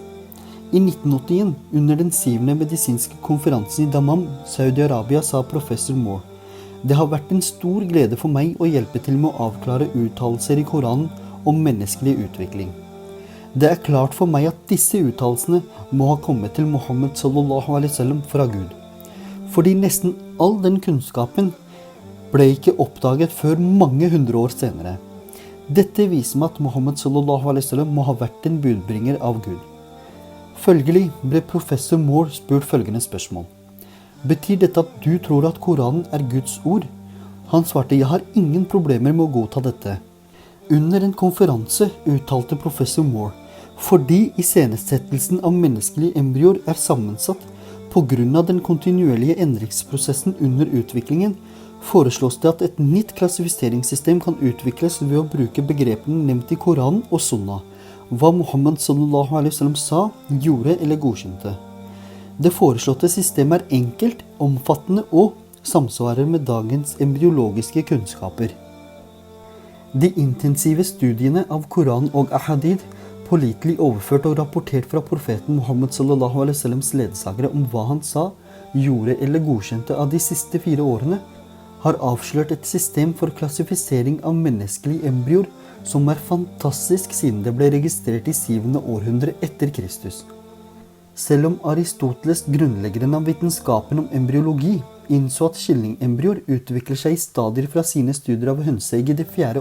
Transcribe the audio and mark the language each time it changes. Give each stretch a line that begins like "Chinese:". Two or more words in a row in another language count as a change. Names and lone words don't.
Norwegian: I 1981, under den 7. medisinske konferansen i Dammam, Saudi-Arabia, sa professor Moore: «Det har vært en stor glede for meg å hjelpe til med å avklare uttalelser i Koranen om menneskelig utvikling. Det er klart for meg at disse uttalelsene må ha kommet til Muhammad
Arabic: صلى الله عليه وسلم
Norwegian: fra Gud. Fordi nesten all den kunnskapen ble ikke oppdaget før mange hundre år senere. Dette viser meg at Muhammad
Arabic: صلى الله عليه وسلم
Norwegian: må ha vært en budbringer av Gud.» Følgelig ble professor Moore spurt følgende spørsmål: «Betyr dette at du tror at Koranen er Guds ord?» Han svarte: «Jeg har ingen problemer med å godta dette.» Under en konferanse uttalte professor Moore: «Fordi iscenesettelsen av menneskelige embryoer er sammensatt på grunn av den kontinuerlige endringsprosessen under utviklingen, foreslås det at et nytt klassifiseringssystem kan utvikles ved å bruke begrepene nevnt i Koranen og Sunna, hva Muhammad
Arabic: صلى الله عليه وسلم
Norwegian: sa, gjorde eller godkjente. Det foreslåtte systemet er enkelt, omfattende og samsvarer med dagens embryologiske kunnskaper. De intensive studiene av Koran og Ahadith, pålitelig overført og rapportert fra profeten Muhammad
Arabic: صلى الله عليه وسلم
Norwegian: ledsagere om hva han sa, gjorde eller godkjente av de siste 4 årene, har avslørt et system for klassifisering av menneskelige embryoer som er fantastisk siden det ble registrert i 7. århundre etter Kristus. Selv om Aristoteles, grunnleggeren av vitenskapen om embryologi, innså at kyllingembryoer utvikler seg i stadier fra sine studier av hønseegg i det 4.